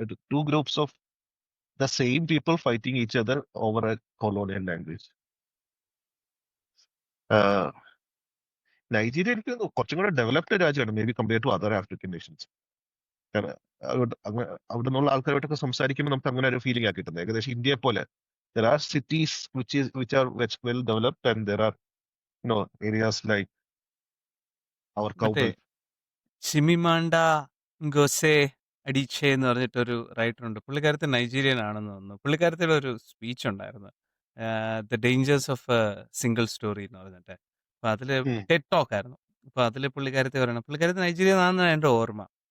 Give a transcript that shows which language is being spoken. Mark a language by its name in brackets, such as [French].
[English] 2 groups of the same people fighting each other over a colonial language. Nigeria [Malayalam] എനിക്ക് കുറച്ചും കൂടെ [English] developed [Malayalam] രാജ്യമാണ്, [English] May be compare to other African nations. [Malayalam] അവിടെ നിന്നുള്ള ആൾക്കാരുമായിട്ടൊക്കെ സംസാരിക്കുമ്പോൾ നമുക്ക് അങ്ങനെ ഒരു ഫീലിംഗ് ആ കിട്ടുന്നത്. ഏകദേശം ഇന്ത്യയെ പോലെ [English] there are cities which are well developed and there are areas like our [Malayalam] മറ്റേ [English] cowbell. [Malayalam] ഷിമിമാണ്ട ഗോസെ അഡിച്ചെ എന്ന് പറഞ്ഞിട്ടൊരു റൈറ്റർ ഉണ്ട്. പുള്ളിക്കാരത്തെ നൈജീരിയൻ ആണെന്ന് തോന്നുന്നു. പുള്ളിക്കാരത്തിയുടെ ഒരു സ്പീച്ച് ഉണ്ടായിരുന്നു, the dangers of single story എന്ന് പറഞ്ഞിട്ട്. അപ്പൊ അതില് ടെഡ് ടോക്ക് ആയിരുന്നു. അപ്പൊ അതില് പുള്ളിക്കാരത്തെ പറയണം, പുള്ളിക്കാരത്തി നൈജീരിയൻ ആണെന്നാണ് എൻ്റെ ഓർമ്മ.